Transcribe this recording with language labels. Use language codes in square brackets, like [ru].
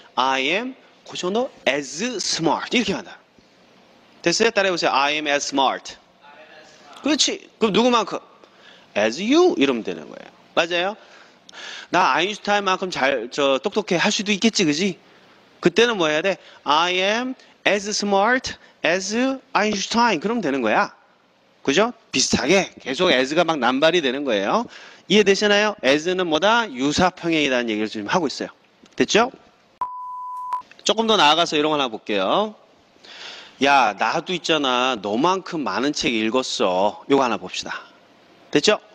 [en] I am [ko] 그 정도 [en] as smart [ko] 이렇게 한다. 됐어요? 따라해보세요. [en] I am as smart. [ko] 그렇지. 그럼 누구만큼? [en] as you [ko] 이러면 되는 거예요. 맞아요? 나 아인슈타인만큼 똑똑해 할 수도 있겠지, 그지? 그때는 뭐 해야 돼? [en] I am as smart as Einstein. [ko] 그러면 되는 거야. 그죠? 비슷하게 계속 as가 막 남발이 되는 거예요. 이해되시나요? as는 뭐다? 유사평행이라는 얘기를 지금 하고 있어요. 됐죠? 조금 더 나아가서 이런 거 하나 볼게요. 야, 나도 있잖아. 너만큼 많은 책 읽었어. 이거 하나 봅시다. 됐죠?